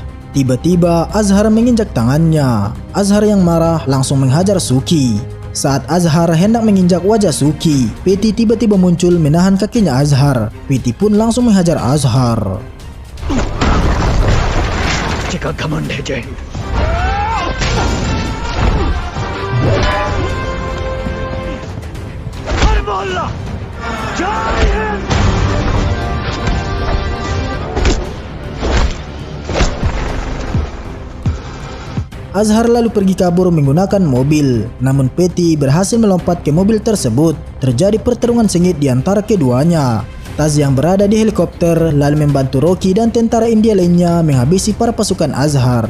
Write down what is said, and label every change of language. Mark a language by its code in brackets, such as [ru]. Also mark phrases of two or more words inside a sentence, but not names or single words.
[id] Tiba-tiba Azhar menginjak tangannya. Azhar yang marah langsung menghajar Suki. Saat Azhar hendak menginjak wajah Suki, Patty tiba-tiba muncul menahan kakinya Azhar. Patty pun langsung menghajar Azhar. [hi] Jika घमंड है जय हर मोहल्ला जय हिंद। [id] Azhar lalu pergi kabur menggunakan mobil. Namun Patty berhasil melompat ke mobil tersebut. Terjadi pertarungan sengit di antara keduanya. Taz yang berada di helikopter lalu membantu Rocky dan tentara India lainnya menghabisi para pasukan Azhar.